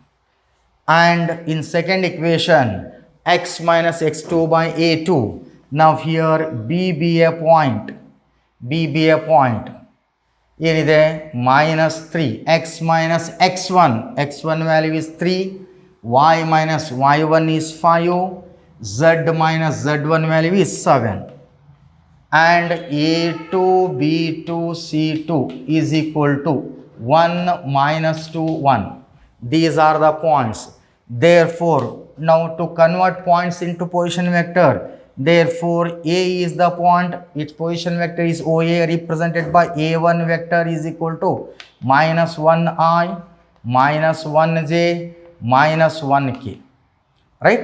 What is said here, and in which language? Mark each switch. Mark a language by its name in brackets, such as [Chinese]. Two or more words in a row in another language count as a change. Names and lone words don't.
[English] And in second equation, x minus x2 by a2. Now here b be a point, ಏನಿದೆ minus 3, x minus x1, x1 value is 3, y minus y1 is 5, z minus z1 value is 7, and a2, b2, c2 is equal to 1 minus 2, 1. These are the points. Therefore, now to convert points into position vector, therefore a is the point, its position vector is OA, represented by a1 vector is equal to minus 1i, minus 1j, minus 1k, right?